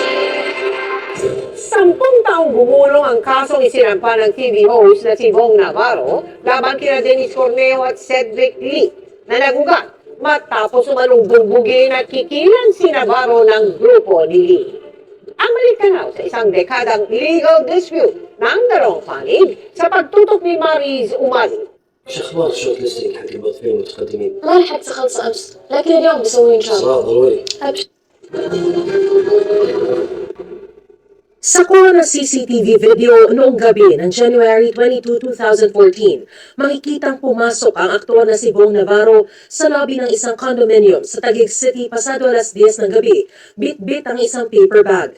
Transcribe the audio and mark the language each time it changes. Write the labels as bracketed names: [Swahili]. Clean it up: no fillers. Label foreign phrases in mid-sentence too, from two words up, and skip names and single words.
[Filipino] 10 taong gumulong ang kasong isinampa ng TV host na si Bong Navarro laban kina Dennis Cornejo at Cedric Lee na nagugat matapos umanong bugbugin at kikilan si Navarro ng grupo ni Lee. Ang malikanaw sa isang dekadang [English] legal dispute [Filipino] ng dalawang panig sa pagtutok ni Mariz Umali. [Arabic] شو اخبار [English] short listing [Arabic] حق الموظفين المتقدمين؟ ما لحقت اخلص امس لكن اليوم بسوي ان شاء الله. صراحة ضروري. ابشر. [Filipino] Sa kuha ng [English] CCTV video [Filipino] noong gabi ng January 22, 2014, makikitang pumasok ang aktor na si Bong Navarro sa lobby ng isang condominium sa Taguig City pasado alas 10 ng gabi, bit-bit ang isang [English] paper bag.